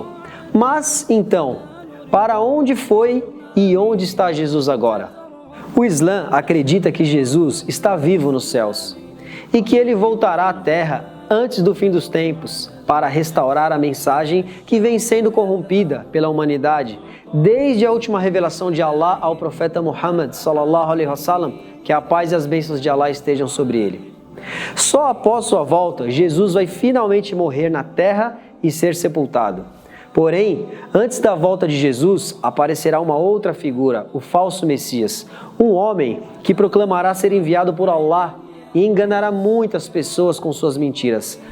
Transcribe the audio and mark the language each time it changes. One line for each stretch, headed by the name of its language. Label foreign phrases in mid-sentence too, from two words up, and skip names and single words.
Portuguese: Mas, então, para onde foi e onde está Jesus agora? O Islã acredita que Jesus está vivo nos céus e que ele voltará à terra antes do fim dos tempos para restaurar a mensagem que vem sendo corrompida pela humanidade desde a última revelação de Allah ao profeta Muhammad
Arabic: صلى الله عليه وسلم,
Portuguese: que a paz e as bênçãos de Allah estejam sobre ele. Só após sua volta, Jesus vai finalmente morrer na terra e ser sepultado. Porém, antes da volta de Jesus, aparecerá uma outra figura, o falso Messias, um homem que proclamará ser enviado por Allah e enganará muitas pessoas com suas mentiras.